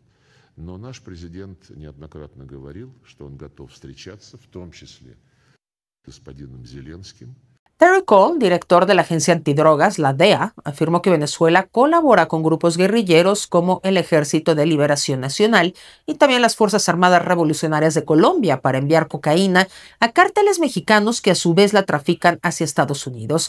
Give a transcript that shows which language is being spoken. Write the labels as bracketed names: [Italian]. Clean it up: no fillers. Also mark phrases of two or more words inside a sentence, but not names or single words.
[Russian] Но наш президент неоднократно говорил, что он готов встречаться, в том числе с господином Зеленским. [Spanish] Terry Cole, director de la agencia antidrogas, la DEA, afirmó que Venezuela colabora con grupos guerrilleros como el Ejército de Liberación Nacional y también las Fuerzas Armadas Revolucionarias de Colombia para enviar cocaína a cárteles mexicanos que a su vez la trafican hacia Estados Unidos.